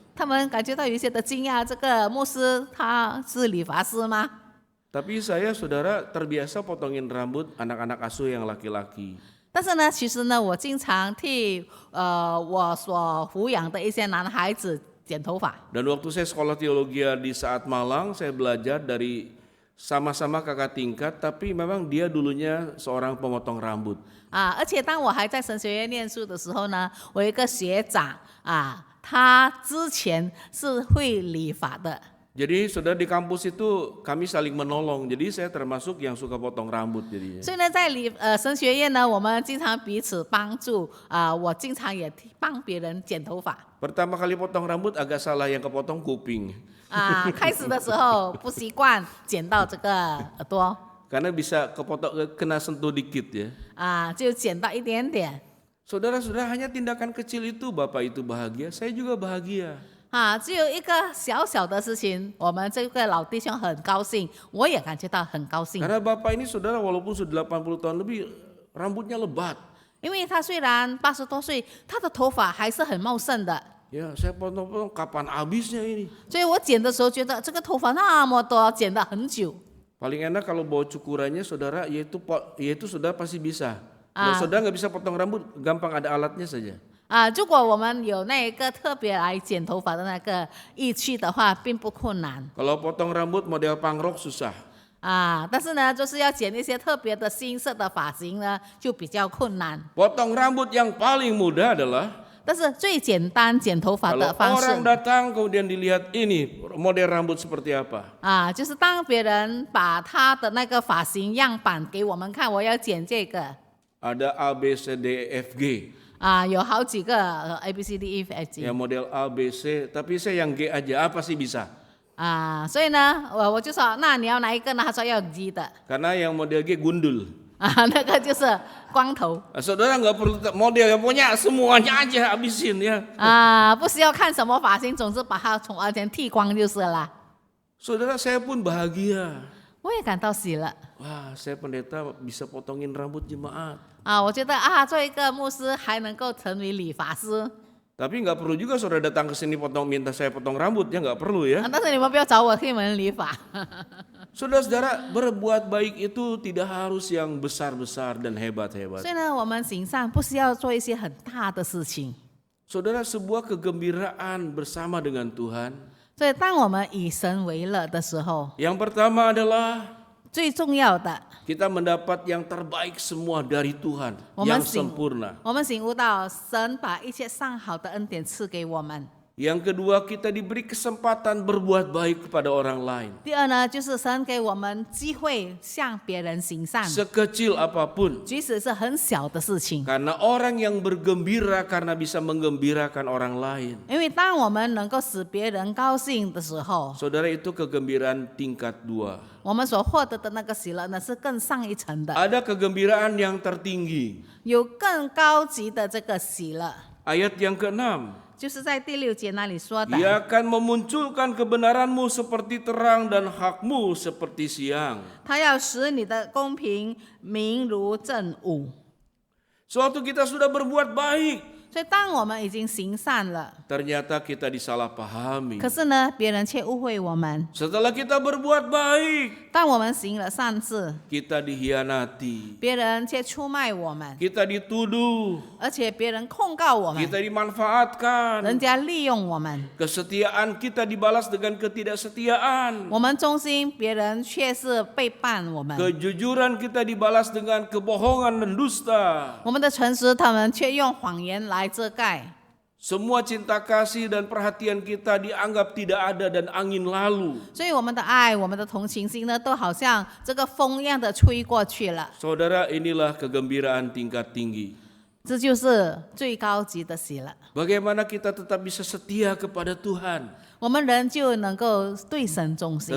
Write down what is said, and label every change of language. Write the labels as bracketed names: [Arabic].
[Chinese] 他们感觉到有一些的惊讶，这个牧师他是理发师吗？ [Indonesian] Tapi saya saudara terbiasa potongin rambut anak-anak asuh yang laki-laki. [Chinese] 但是呢，其实呢，我经常替我所抚养的一些男孩子剪头发。 [Indonesian] Dan waktu saya sekolah teologi di saat Malang, saya belajar dari sama-sama kakak tingkat, tapi memang dia dulunya seorang pemotong rambut. [Chinese] 而且当我还在神学院念书的时候呢，我有一个学长他之前是会理发的。 [Indonesian] Jadi saudara di kampus itu kami saling menolong. Jadi saya termasuk yang suka potong rambut jadinya. [Chinese] 所以呢，在神学院呢，我们经常彼此帮助我经常也帮别人剪头发。 [Indonesian] Pertama kali potong rambut agak salah, yang kepotong kuping. [Chinese] 开始的时候不习惯剪到这个耳朵 [Indonesian] Karena bisa kepotong kena sentuh dikit ya. [Chinese] 就剪到一点点 [Indonesian] Saudara-saudara, hanya tindakan kecil itu Bapak itu bahagia, saya juga bahagia. [Chinese] 只有一个小小的事情，我们这个老弟兄很高兴，我也感觉到很高兴。 [Indonesian] Karena Bapak ini saudara walaupun sudah 80 tahun lebih, rambutnya lebat. [Chinese] 因为他虽然80多岁，他的头发还是很茂盛的。 [Indonesian] Ya saya potong-potong kapan habisnya ini. [Chinese] 所以我剪的时候觉得这个头发那么多，剪了很久。 [Indonesian] Paling enak kalau bawa cukurannya saudara, yaitu saudara pasti bisa. Kalau saudara nggak bisa potong rambut, gampang ada alatnya saja. [Chinese] 如果我们有那一个特别来剪头发的那个仪器的话，并不困难。 [Indonesian] Kalau potong rambut model pangrok susah. [Chinese] 但是呢，就是要剪一些特别的新色的发型呢，就比较困难。 [Indonesian] Potong rambut yang paling mudah adalah [Chinese] 但是最简单剪头发 [Indonesian] kalau [Chinese] 的方 [Indonesian] orang [Chinese] 式 [Indonesian] datang kemudian dilihat ini model rambut seperti apa. [Chinese] 就是当别人把他的那个发型样板给我们看，我要剪这个 [Indonesian] Ada A B C D E F G. [Chinese] 有好几个A B C D E F G [Indonesian] Ya model A B C, tapi saya yang G aja, apa sih bisa? [Chinese] 所以呢，我就说，那你要哪一个呢？他说要 G 的 [Indonesian] Karena yang model G gundul. [Chinese] 那个就是光头 [Indonesian] Saudara nggak perlu model yang punya semuanya aja habisin ya. [Chinese] 不需要看什么发型，总之把它从完全剃光就是了。 [Indonesian] Saudara saya pun bahagia. [Chinese] 我也感到喜乐 [Indonesian] Wah, saya pendeta bisa potongin rambut jemaat. [Chinese] 我觉得做一个牧师还能够成为理发师 [Indonesian] Tapi nggak perlu juga saudara datang ke sini minta saya potong rambut, ya nggak perlu ya. [Chinese] 但是你们不要找我替你们理发 [Indonesian] Saudara-saudara, berbuat baik itu tidak harus yang besar-besar dan hebat-hebat. [Chinese] 所以呢，我们行善不需要做一些很大的事情。 [Indonesian] Saudara, sebuah kegembiraan bersama dengan Tuhan. [Chinese] 所以当我们以神为乐的时候， [Indonesian] Yang pertama adalah [Chinese] 最重要的， [Indonesian] kita mendapat yang terbaik semua dari Tuhan, yang sempurna. [Chinese] 我们醒悟到神把一切上好的恩典赐给我们。 [Indonesian] Yang kedua, kita diberi kesempatan berbuat baik kepada orang lain. [Chinese] 第二呢，就是神给我们机会向别人行善， [Indonesian] Sekecil apapun. [Chinese] 即使是很小的事情。 [Indonesian] Karena orang yang bergembira karena bisa menggembirakan orang lain. [Chinese] 因为当我们能够使别人高兴的时候， [Indonesian] Saudara, itu kegembiraan tingkat 2. [Chinese] 我们所获得的那个喜乐呢，是更上一层的， [Indonesian] Ada kegembiraan yang tertinggi. [Chinese] 有更高级的这个喜乐。 [Indonesian] Ayat yang ke-6. [Chinese] 就是在第6节那里说的， [Indonesian] Ia akan memunculkan kebenaranmu seperti terang dan hakmu seperti siang. [Chinese] 他要使你的公平明如正午。 [Indonesian] Suatu kita sudah berbuat baik, [Chinese] 所以当我们已经行善了， [Indonesian] ternyata kita disalahpahami. [Chinese] 可是呢，别人却误会我们。 [Indonesian] Setelah kita berbuat baik, [Chinese] 当我们行了善事， [Indonesian] kita dikhianati, [Chinese] 别人却出卖我们， [Indonesian] kita dituduh, [Chinese] 而且别人控告我们， [Indonesian] kita dimanfaatkan. [Chinese] 人家利用我们， [Indonesian] Kesetiaan kita dibalas dengan ketidaksetiaan. [Chinese] 我们忠心，别人却是背叛我们。 [Indonesian] Kejujuran kita dibalas dengan kebohongan dan dusta. [Chinese] 我们的诚实，他们却用谎言来遮盖。 [Indonesian] Semua cinta kasih dan perhatian kita dianggap tidak ada dan angin lalu. [Chinese] 所以我们的爱，我们的同情心呢，都好像这个风一样的吹过去了。 [Indonesian] Saudara, inilah kegembiraan tingkat tinggi. [Chinese] 这就是最高级的喜乐。 [Indonesian] Bagaimana kita tetap bisa setia kepada Tuhan, [Chinese] 我们人就能够对神忠心，